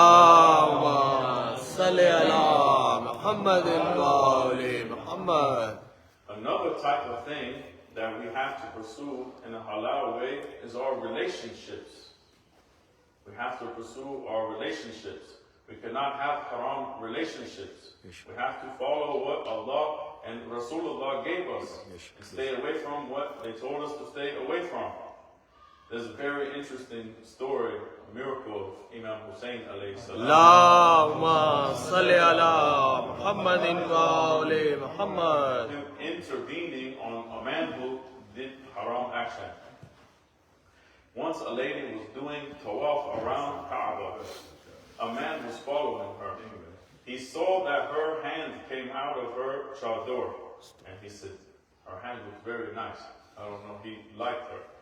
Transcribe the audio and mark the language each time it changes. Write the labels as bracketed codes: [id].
[ar] اللهم صل على محمد وآل محمد. [en] Another type of thing that we have to pursue in a halal way is our relationships. We have to pursue our relationships. We cannot have haram relationships. We have to follow what Allah and Rasulullah gave us and stay away from what they told us to stay away from. There's a very interesting story, a miracle of Imam Hussein alayhi salam. [ar] اللهم صل على محمد وآل محمد. [en] Him intervening on a man who did haram action. Once a lady was doing tawaf around Kaaba. A man was following her. He saw that her hand came out of her chador. And he said, her hand looked very nice. I don't know, he liked her.